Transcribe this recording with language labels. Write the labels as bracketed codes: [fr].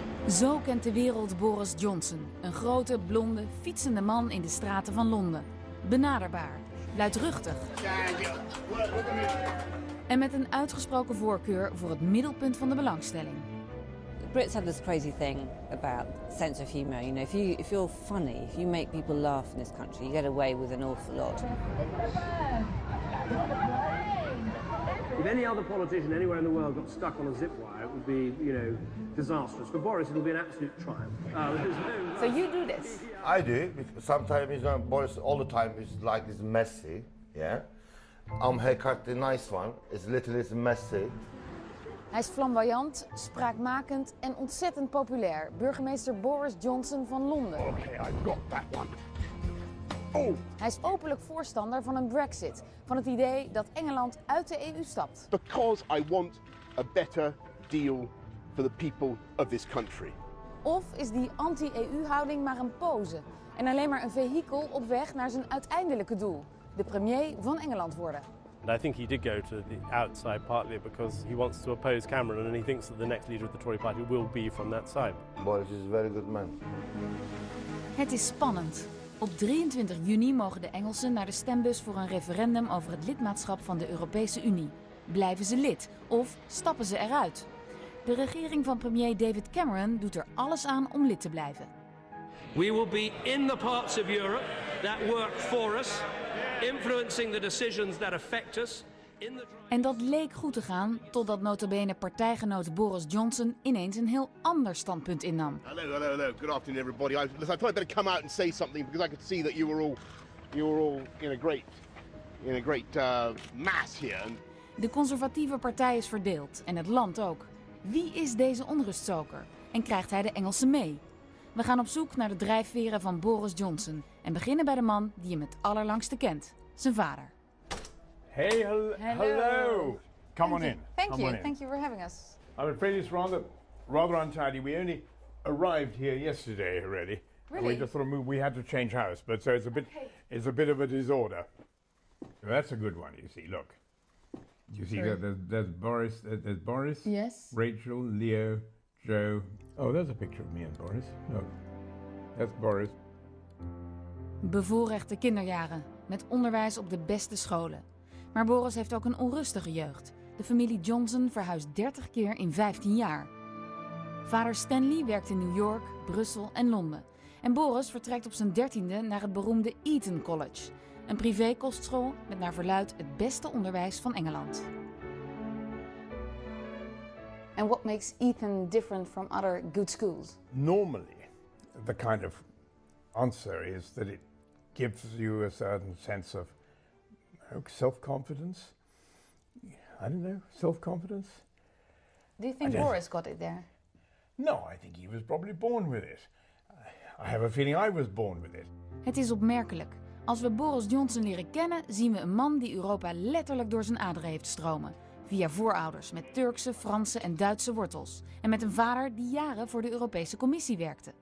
[nl] Zo kent de wereld Boris Johnson. Een grote, blonde, fietsende man in de straten van Londen. Benaderbaar, luidruchtig. En met een uitgesproken voorkeur voor het middelpunt van de belangstelling. [en] Brits have this crazy thing about sense of humour. You know, if you're funny, if you make people laugh in this country, you get away with an awful lot. If any other politician anywhere in the world got stuck on a zip wire, it would be, disastrous. For Boris, it will be an absolute triumph. So you do this? I do. Sometimes, Boris all the time is like this messy, yeah. Haircut, the nice one, is little messy. [nl] Hij is flamboyant, spraakmakend en ontzettend populair. Burgemeester Boris Johnson van Londen. [en] Okay, I've got that one. Oh. [nl] Hij is openlijk voorstander van een Brexit. Van het idee dat Engeland uit de EU stapt. [en] Because I want a better deal for the people of this country. [nl] Of is die anti-EU-houding maar een pose? En alleen maar een vehikel op weg naar zijn uiteindelijke doel. De premier van Engeland worden. [en] And I think he did go to the outside partly because he wants to oppose Cameron and he thinks that the next leader of the Tory party will be from that side. Boris is a very good man. [nl] Het is spannend. Op 23 juni mogen de Engelsen naar de stembus voor een referendum over het lidmaatschap van de Europese Unie. Blijven ze lid of stappen ze eruit? De regering van premier David Cameron doet er alles aan om lid te blijven. [en] We will be in the parts of Europe that work for us, influencing the decisions that affect us. [nl] En dat leek goed te gaan, totdat nota bene partijgenoot Boris Johnson ineens een heel ander standpunt innam. [en] Hello. Good afternoon, everybody. I thought I'd better come out and say something because I could see that you were all in a great mass here. [nl] De conservatieve partij is verdeeld en het land ook. Wie is deze onrustzoker en krijgt hij de Engelsen mee? We gaan op zoek naar de drijfveren van Boris Johnson en beginnen bij de man die hem het allerlangste kent, zijn vader. [en] Hey, hello. Come on in. Thank you for having us. I'm afraid it's rather untidy. We only arrived here yesterday already. Really? And we just thought we had to change house, but so it's a bit of a disorder. So that's a good one. You see, look. You see there's Boris. There's Boris. Yes. Rachel, Leo, Joe. Oh, there's a picture of me and Boris. Look, that's Boris. [nl] Bevoorrechte kinderjaren met onderwijs op de beste scholen. Maar Boris heeft ook een onrustige jeugd. De familie Johnson verhuist 30 keer in 15 jaar. Vader Stanley werkt in New York, Brussel en Londen. En Boris vertrekt op zijn 13e naar het beroemde Eton College. Een privékostschool met naar verluidt het beste onderwijs van Engeland. [en] And what makes Eton different from other good schools? Normally, the kind of answer is that it gives you a certain sense of self-confidence. I don't know, self-confidence. Do you think Boris got it there? No, I think he was probably born with it. I have a feeling I was born with it. [nl] Het is opmerkelijk. Als we Boris Johnson leren kennen, zien we een man die Europa letterlijk door zijn aderen heeft stromen. Via voorouders met Turkse, Franse en Duitse wortels. En met een vader die jaren voor de Europese Commissie werkte.